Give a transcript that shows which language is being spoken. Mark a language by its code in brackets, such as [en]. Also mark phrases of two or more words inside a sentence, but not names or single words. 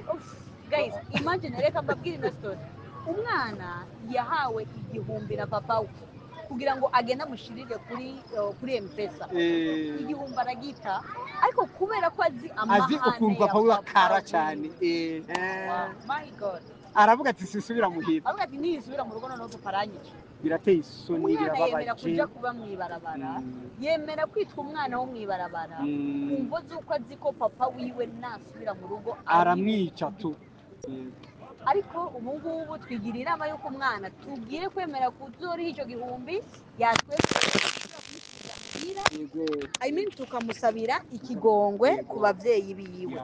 [en] Guys, imagine, [rn] reka mbabwire ino story. Umwana yahawe 1,000 na papa we kugira ngo agende amushirire kuri M-Pesa. 1,000 aragita, ariko kubera ko azi amahane ukuntu papa we akara cyane, [en] my God, [rn] aravuga ati sisubira muhira, aravuga ati nisubira mu rugo noneho tuparanyice. Birateye isoni, umwana yemera kuja kuba mwibarabara, yemera kwitwa umwana wo mwibarabara, kumva z'uko azi ko papa wiwe nasubira mu rugo aramwica tu. Ariko ubu ngubu twigira inama y'uko umwana tubwire kwemera kuzoriha icyo 1,000 tukamusabira ikigongwe ku babyeyi biwe.